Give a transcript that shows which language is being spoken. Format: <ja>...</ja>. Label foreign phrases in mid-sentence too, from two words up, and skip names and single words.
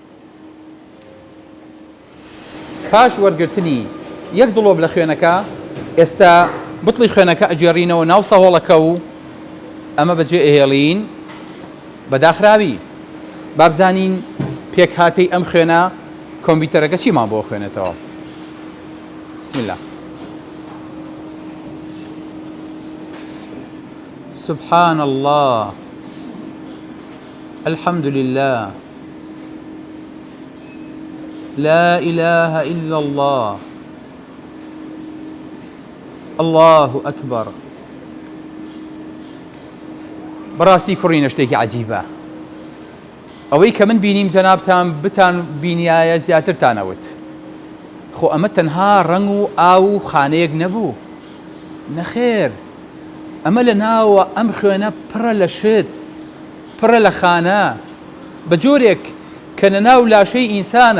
<ckb>کاش وەرگرتنی یەک دڵۆب لە خوێنەکە ئێستا بڵی خوێنەکە ئەجێڕینەوە ناو سەهۆڵەکە و ئەمە بەجێ ئەهێڵین بەداخراوی. بابزانین پێکهاتەی ئەم خوێنە کۆمپیوتەرەکە چیمان بۆ خوێنێتەوە.</ckb> <ar>بسم الله. سبحان الله الحمد لله لا إله إلا الله الله أكبر.</ar> <ckb>بەڕاستی کوڕینە شتێکی عەجیبە. ئەوەی کە من بینیم جەنابتان بتان بینیایە زیاترتانەوت. خۆ ئەمە تەنها ڕەنگ و ئاو و خانەیەک نەبوو. نەخێر، ئەمە لە ناوە ئەم خوێنە پڕە لە شت، پڕە لە خانە بە جۆرێک کە لە ناو لاشەی ئینسانە.</ckb>